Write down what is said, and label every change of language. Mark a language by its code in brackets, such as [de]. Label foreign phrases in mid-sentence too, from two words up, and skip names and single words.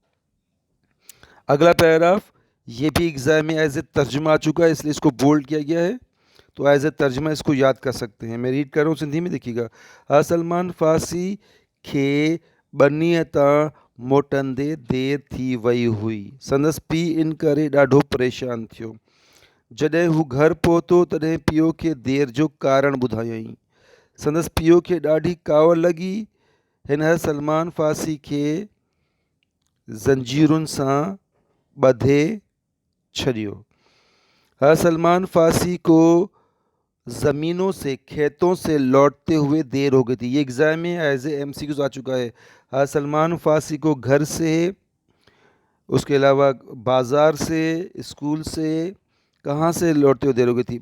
[ur] اگلا پیراگراف یہ بھی ایگزام میں [en] as a [ur] ترجمہ آ چکا ہے، اس لیے اس کو بولڈ کیا گیا ہے، تو [en] as a [ur] ترجمہ اس کو یاد کر سکتے ہیں۔ میں ریڈ کر رہا ہوں سندھی میں، دیکھیے گا۔ [sd] حضرت سلمان فارسی کھے بنی تاں موٹندے دیر تھی وئی ہوئی، سندس پی ان کرے ॾاढो परेशान थियो। जॾहिं हू घर पहुतो तॾहिं पीउ खे देर जो कारण ॿुधायईं। संदसि पीउ खे ॾाढी कावड़ लॻी। हिन हज़रत सलमान फारसी खे ज़ंजीरुनि सां ॿधे छॾियो। [ur] حضرت سلمان فارسی کو زمینوں سے کھیتوں سے لوٹتے ہوئے دیر ہو گئی تھی. یہ ایگزام میں [en] as a MCQs [ur] آ چکا ہے۔ حضرت سلمان فارسی کو گھر سے، اس کے علاوہ بازار سے، اسکول سے، کہاں سے لوٹتے ہوئے دیر ہو گئی تھی?